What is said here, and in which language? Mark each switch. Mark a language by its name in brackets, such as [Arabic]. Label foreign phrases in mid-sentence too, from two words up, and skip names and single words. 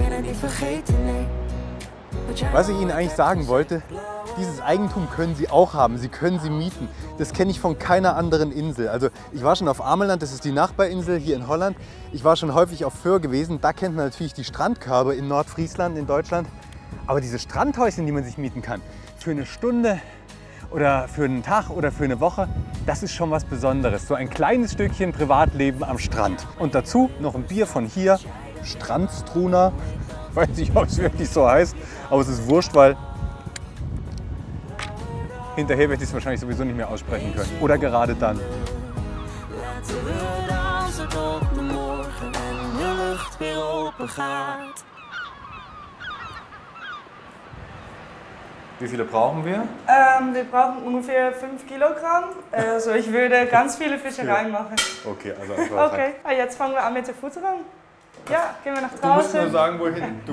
[Dutch] niet vergeten, nee. [German] Was ich Ihnen eigentlich sagen wollte, dieses Eigentum können Sie auch haben, Sie können sie mieten. Das kenne ich von keiner anderen Insel. Also ich war schon auf Ameland, das ist die Nachbarinsel hier in Holland. Ich war schon häufig auf Föhr gewesen, da kennt man natürlich die Strandkörbe in Nordfriesland in Deutschland. Aber diese Strandhäuschen, die man sich mieten kann, für eine Stunde oder für einen Tag oder für eine Woche, das ist schon was Besonderes. So ein kleines Stückchen Privatleben am Strand. Und dazu noch ein Bier von hier, Strandstruna. Ich weiß nicht, ob es wirklich so heißt, aber es ist wurscht, weil hinterher werde ich es wahrscheinlich sowieso nicht mehr aussprechen können. Oder gerade dann. [Dutch] Laten we dansen tot de morgen en de lucht weer open gaat. [German] Wie viele brauchen wir? Wir brauchen ungefähr 5 Kilogramm. Also ich würde ganz viele Fische reinmachen. Okay, also einfach. Okay, jetzt fangen wir an mit der Futterung. Ja, gehen wir nach Du musst nur draußen. sagen, wohin. Du